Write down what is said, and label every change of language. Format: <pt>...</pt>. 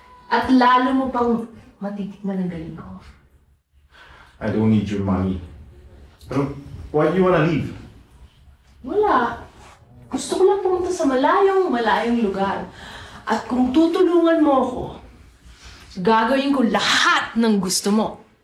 <tl>At lalo mo pang matitikman ang galing ko.</tl> <en>I don't need your money. Pero why do you wanna leave?</en> <tl>Wala. Gusto ko lang pumunta sa malayong lugar. At kung tutulungan mo ako, gagawin ko lahat ng gusto mo.</tl>